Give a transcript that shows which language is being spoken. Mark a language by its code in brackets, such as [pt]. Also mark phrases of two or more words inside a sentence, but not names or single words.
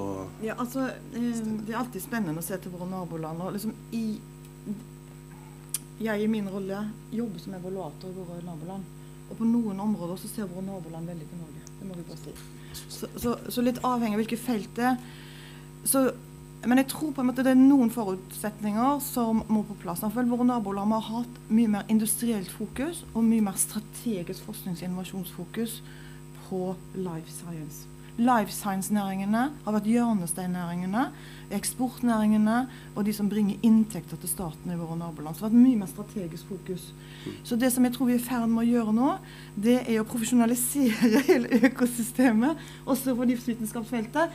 [no] Ja, altså, det er alltid spennende å se til våre naboland, og liksom jeg i min rolle jobber som evaluator i våre naboland, og på noen områder så ser våre naboland veldig til Norge, det må vi bare si. Så litt avhengig av hvilke felt det er, men jeg tror på en måte det er noen forutsetninger som må på plass. For våre naboland har hatt mye mer industrielt fokus og mye mer strategisk forsknings- og innovasjonsfokus på [en] life science. Life science- [no] næringene har vært hjørnesteinnæringene, eksportnæringene og de som bringer inntekter til staten i våre naboland. Så det har vært mye mer strategisk fokus. Så det som jeg tror vi er i ferd med å gjøre nå, det er å profesjonalisere hele økosystemet, også på livsvitenskapsfeltet.